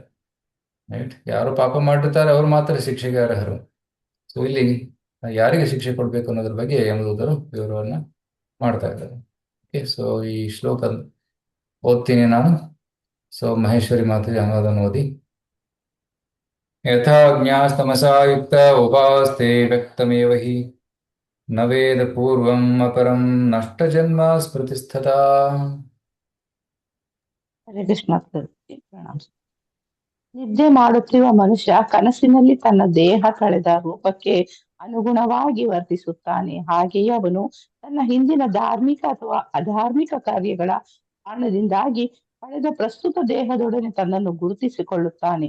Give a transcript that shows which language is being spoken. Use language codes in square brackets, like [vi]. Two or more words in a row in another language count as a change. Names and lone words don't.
[kn] ರೈಟ್? ಯಾರು ಪಾಪ ಮಾಡಿರ್ತಾರೆ ಅವ್ರು ಮಾತ್ರ ಶಿಕ್ಷೆಗೆ ಅರ್ಹರು. ಸೊ ಇಲ್ಲಿ ಯಾರಿಗೆ ಶಿಕ್ಷೆ ಕೊಡ್ಬೇಕು ಅನ್ನೋದ್ರ ಬಗ್ಗೆ ಯಮದೂತರು ವಿವರವನ್ನ ಮಾಡ್ತಾ ಇದ್ದಾರೆ. ಓಕೆ, ಸೊ ಈ ಶ್ಲೋಕ ಓದ್ತೀನಿ ನಾನು. ಸೊ ಮಹೇಶ್ವರಿ ಮಾತು ಅನುವಾದವನ್ನು ಓದಿ. [sa] ಯಥಾ ಜ್ಞಾಸ್ತಮಸಾ ಯುಕ್ತ ಉಪಾಸ್ತೆ ವ್ಯಕ್ತಮೇವ ಹಿ ನ ವೇದ ಪೂರ್ವಂ ಅಪರಂ ನಷ್ಟ ಜನ್ಮ ಸ್ಮೃತಿಸ್ಥತಾ. [kn] ಹರೇ ಕೃಷ್ಣ. ಪ್ರಣಾಮ. ನಿದ್ದೆ ಮಾಡುತ್ತಿರುವ ಮನುಷ್ಯ ಕನಸಿನಲ್ಲಿ ತನ್ನ ದೇಹ ಕಳೆದ ರೂಪಕ್ಕೆ ಅನುಗುಣವಾಗಿ ವರ್ತಿಸುತ್ತಾನೆ. ಹಾಗೆಯೇ ಅವನು ತನ್ನ ಹಿಂದಿನ ಧಾರ್ಮಿಕ ಅಥವಾ ಅಧಾರ್ಮಿಕ ಕಾರ್ಯಗಳ ಕಾರಣದಿಂದಾಗಿ ಪಡೆದ ಪ್ರಸ್ತುತ ದೇಹದೊಡನೆ ತನ್ನನ್ನು ಗುರುತಿಸಿಕೊಳ್ಳುತ್ತಾನೆ.